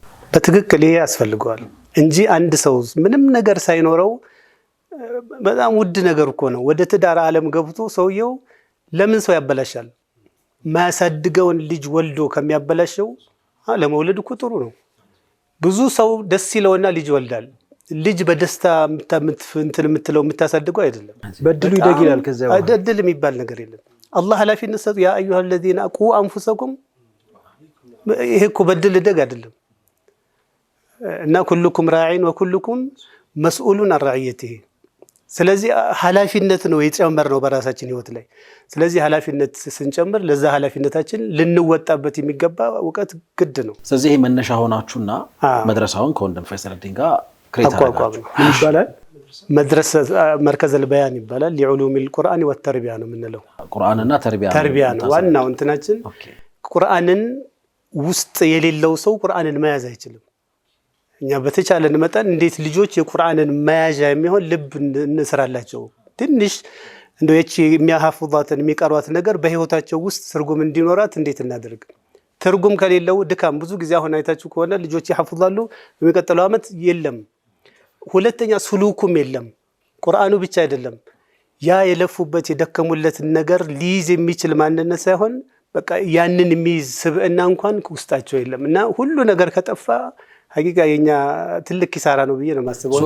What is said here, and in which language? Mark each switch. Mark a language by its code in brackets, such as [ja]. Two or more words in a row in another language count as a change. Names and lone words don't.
[am] በትክክል ይሄ ያስፈልገዋል እንጂ አንድ ሰው ምንም ነገር ሳይኖረው በጣም ውድ ነገር እኮ ነው ወደ ትዳር ዓለም ገብቶ ሰውየው ለምን ሰው ያበላሻል ማያሳድገውን ልጅ ወልዶ ከሚያበላሸው ለመውለድ እኮ ጥሩ ነው ብዙ ሰው ደስ ይለውና ልጅ ይወልዳል ልጅ በደስታ የምትለው የምታሳድገው አይደለም በድሉ ይደግ ይላል ከዛ በድል የሚባል ነገር የለም አላህ ኃላፊነት ሰጡ [ar] يا أيها الذين قوا انفسكم [am] ይሄ እኮ በድል ይደግ አይደለም እና [ar] كلكم راعين وكلكم مسؤول عن رعيته [am] ስለዚህ ኃላፊነት ነው የጨመርነው በራሳችን ህይወት ላይ ስለዚህ ኃላፊነት ስንጨምር ለዛ ኃላፊነታችን ልንወጣበት የሚገባ ወቀት ግድ ነው ስለዚህ መነሻ ሆናችሁና መድረሳውን ከወንድም ፈይሰልዲን ጋር አቋቋም ምን ይባላል መድረሰ መርከዝ البيان ይባላል لعلوم القرآن والتربية ነው የምንለው ቁርአንና ተርቢያ ነው ዋናው እንትናችን ቁርአንን ውስጥ የሌለው ሰው ቁርአንን መያዝ አይችልም እኛ በተቻለን መጠን እንዴት ልጆች የቁርአንን መያዣ የሚሆን ልብ እንሰራላቸው ትንሽ እንደው እቺ የሚያሐፍዟትን የሚቀሯት ነገር በህይወታቸው ውስጥ ትርጉም እንዲኖራት እንዴት እናደርግ ትርጉም ከሌለው ድካም ብዙ ጊዜ አሁን አይታችሁ ከሆነ ልጆች ያሐፍዛሉ በሚቀጥለው አመት የለም ሁለተኛ ስሉኩም የለም ቁርአኑ ብቻ አይደለም ያ የለፉበት የደከሙለት ነገር ሊይዝ የሚችል ማንነት ሳይሆን በቃ ያንን የሚይዝ ስብዕና እንኳን ውስጣቸው የለምና ሁሉ ነገር ከጠፋ ሐቂቃ የኛ ትልቅ ኪሳራ ነው ብዬ ነው ማስበውና